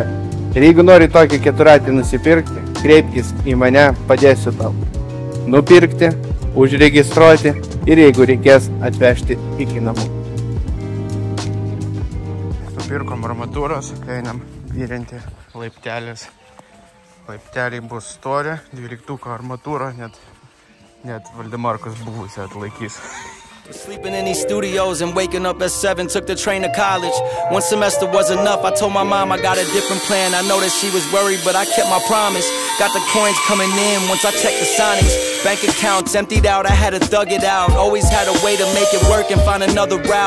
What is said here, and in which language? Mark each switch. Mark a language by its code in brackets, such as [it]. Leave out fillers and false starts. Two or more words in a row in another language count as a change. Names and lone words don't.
[lt] Ir jeigu nori tokį keturratį nusipirkti, kreipkis į mane, padėsiu tau nupirkti, užregistruoti ir jeigu reikės atvežti iki namų. Pirkom armatūros, einam vyrinti laiptelės. Laipteliai bus stori, 12 armatūra, net Valdemarkas buvusią atlaikys. [en] Sleeping in these studios and waking up at 7, took the train to college. One semester was enough, I told my mom I got a different plan. I know that she was worried, but I kept my promise. Got the coins coming in once I checked the Sonics. Bank accounts emptied out, I had to thug it out. Always had a way to make it work and find another route.